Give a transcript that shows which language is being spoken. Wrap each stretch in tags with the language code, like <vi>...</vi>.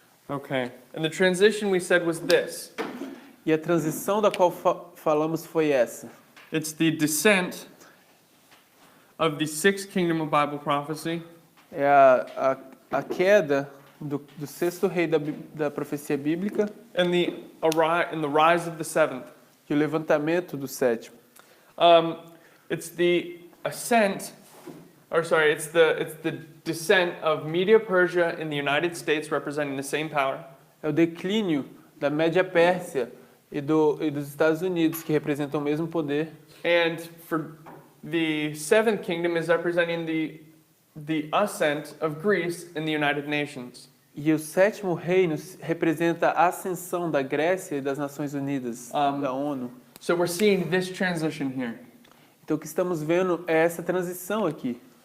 <en>Okay, and the transition we said was this.</en> <pt>E a transição da qual falamos foi essa.</pt> <en>It's the descent of the sixth kingdom of Bible prophecy.</en> <pt>É a queda do sexto rei da profecia bíblica</pt> <en>And the rise of the seventh.</en> <pt>e o levantamento do sétimo.</pt> <en>It's the ascent, it's the descent of Media-Persia in the United States, representing the same power.</en> <pt>É o declínio da Média Pérsia e dos Estados Unidos, que representam o mesmo poder.</pt> <en>And for the seventh kingdom is representing the ascent of Greece in the United Nations.</en> <pt>E o sétimo reino representa a ascensão da Grécia e das Nações Unidas, da ONU.</pt> <en>So we're seeing this transition here.</en> <pt>Então o que estamos vendo é essa transição aqui.</pt>